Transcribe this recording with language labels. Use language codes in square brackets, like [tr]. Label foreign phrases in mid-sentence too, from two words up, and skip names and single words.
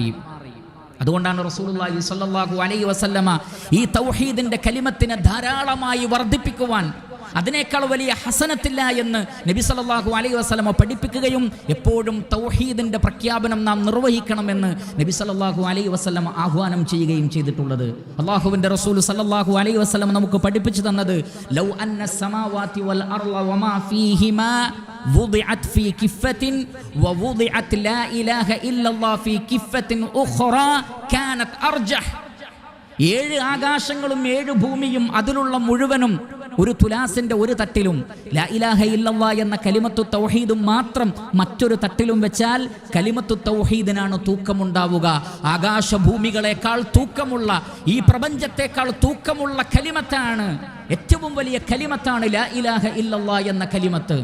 [ml] അതുകൊണ്ടാണ് [ar] رسول الله صلى الله عليه وسلم [ml] ഈ തൗഹീദിന്റെ കലിമത്തിനെ ധാരാളമായി വർദ്ധിപ്പിക്കുവാൻ, അതിനേക്കാൾ വലിയ ഹസനത്തില്ല എന്ന് നബി [ar] صلى الله عليه وسلم [ml] പഠിപ്പിക്കുകയും എപ്പോഴും തൗഹീദിന്റെ പ്രഖ്യാപനം നാം നിർവഹിക്കണമെന്ന് നബി [ar] صلى الله عليه وسلم [ml] ആഹ്വാനം ചെയ്യുകയും ചെയ്തിട്ടുള്ളത്. അല്ലാഹുവിന്റെ റസൂൽ [ar] صلى الله عليه وسلم [ml] നമുക്ക് പഠിപ്പിച്ചു തന്നത്, [ar] لو أن السماوات والأرض وما فيهما وضعت في كفة ووضعت لا إله إلا الله في كفة أخرى كانت أرجح. [ml] 7 ആകാശങ്ങളും 7 ഭൂമിയും അതിലുള്ള മുഴുവനും ഒരു തുലാസിന്റെ ഒരു തട്ടിലും [ar] لا إله إلا الله [ml] എന്ന കലിമത്തു തൗഹീദും മാത്രം മറ്റൊരു തട്ടിലും വെച്ചാൽ കലിമത്തു തൗഹീദിനാണ് തൂക്കമുണ്ടാവുക. ആകാശഭൂമികളെക്കാൾ തൂക്കമുള്ള, ഈ പ്രപഞ്ചത്തെക്കാൾ തൂക്കമുള്ള കലിമത്താണ്, ഏറ്റവും വലിയ കലിമത്താണ് [ar] لا إله إلا الله [ml] എന്ന കലിമത്ത്.